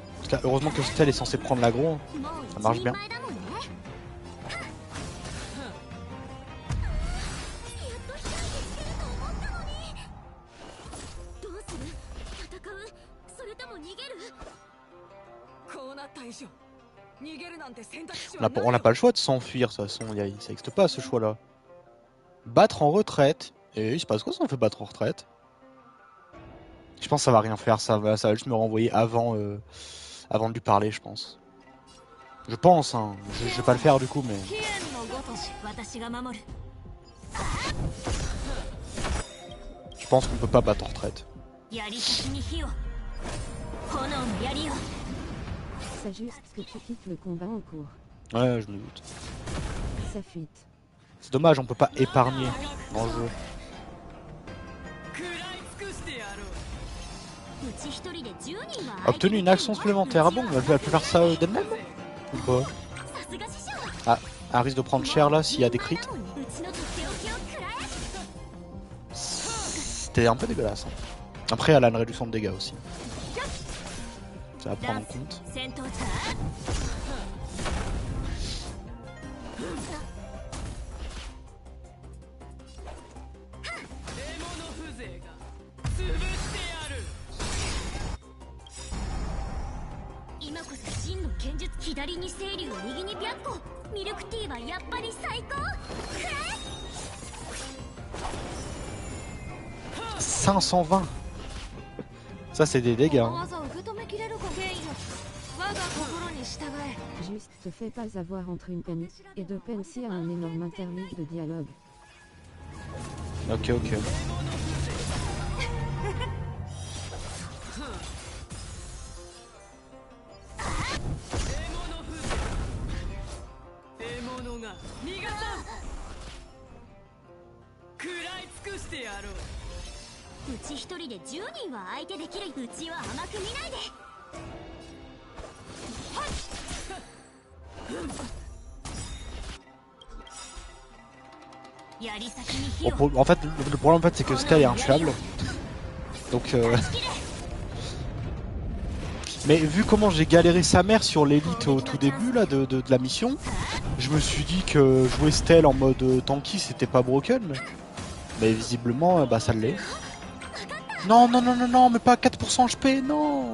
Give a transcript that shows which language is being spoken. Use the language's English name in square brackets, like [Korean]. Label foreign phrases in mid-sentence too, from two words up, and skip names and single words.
[French] que là, heureusement que Stell est censé prendre l'aggro. Ça marche bien. [Japanese] こうなった以上逃げるなんて選択肢 [French] On [Japanese] は [French] n'a pas le choix de s'enfuir, de toute façon, ça n'existe pas ce choix-là. Battre en retraite. Et il se passe quoi si on fait battre en retraite? Je pense que ça va rien faire, ça va juste me renvoyer avant, avant de lui parler, je pense. Je pense, hein. Je vais pas le faire du coup, mais... [Japanese] 悲願のごとし私が守る [French] Je pense qu'on peut pas battre en retraite. [Japanese] 槍先に火を炎の槍を [French] C'est juste que tu quittes le combat en cours. Ouais, je me doute. Ça fuite. C'est dommage, on peut pas épargner dans le jeu. [Japanese] 食らい尽くしてやろううち一人で10人は [French] Obtenu une action supplémentaire. Ah bon, elle peut faire ça d'elle-même? Ou pas? [Japanese] さすが師匠 [French] Ah, elle risque de prendre cher là s'il y a des crits. [Japanese] うちのとっておきを食らえ [French] C'était un peu dégueulasse. Hein. Après, elle a une réduction de dégâts aussi. Ça va prendre en compte. [Japanese] 戦闘中 今こそ真の剣術左に清流右に白虎ミルクティーはやっぱり最高くらえ [French] 520. Ça, c'est des dégâts. Hein. [Japanese] 技を受け止めきれるかゲイン我が心に従え [French] Juste te fais pas avoir entre une peine et deux peines s'il y a un énorme interlude de dialogue. Ok, ok. [Japanese] 獲物が逃がさん食らい尽くしてやろううち一人で10人は相手できるうちは甘く見ないで 槍先に火を [French] En fait, le problème en fait, c'est que Stell est intuable. Donc, mais vu comment j'ai galéré sa mère sur l'élite au tout début là de la mission, je me suis dit que jouer Stell en mode tanky c'était pas broken. Mais visiblement, bah ça l'est. Non, non, non, non, non, mais pas 4% HP, non.